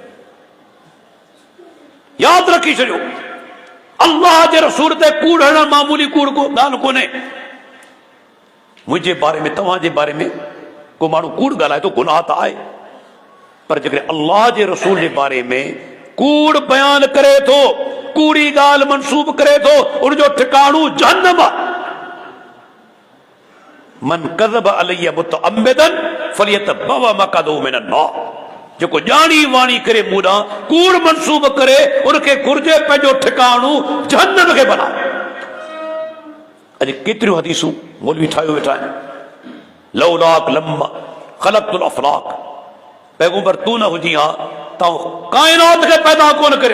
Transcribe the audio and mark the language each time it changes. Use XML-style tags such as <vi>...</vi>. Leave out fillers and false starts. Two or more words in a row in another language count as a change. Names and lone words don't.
<sd>यादि रखी छॾियो, अल्लाह जे रसूल ते कूड़ हणणु मामूली कूड़ को ॻाल्हि कोन्हे। मुंहिंजे बारे में, तव्हां जे बारे में को माण्हू कूड़ ॻाल्हाए थो, गुनाह त आहे, पर जेकॾहिं अल्लाह जे रसूल जे बारे में कूड़ बयान करे थो, कूड़ी ॻाल्हि मनसूब करे थो, उनजो ठिकाणो जहन्नम आहे।</sd> <ar>من كذب عليّ متعمدا فليتبوأ مقعده من النار.</ar> <sd>जेको ॼाणी वाणी करे मूं ॾांहुं कूड़ मनसूब करे, उनखे घुर्जे पंहिंजो ठिकाणो जहन्नम खे बनाए। अॼु केतिरियूं हदीसूं मौलवी ठाहियो वेठा आहिनि,</sd> <ar>لولاك لما خلقت الأفلاك,</ar> <sd>पैगंबर तू न हुजी हा त काइनात खे पैदा कोन करियो।</sd>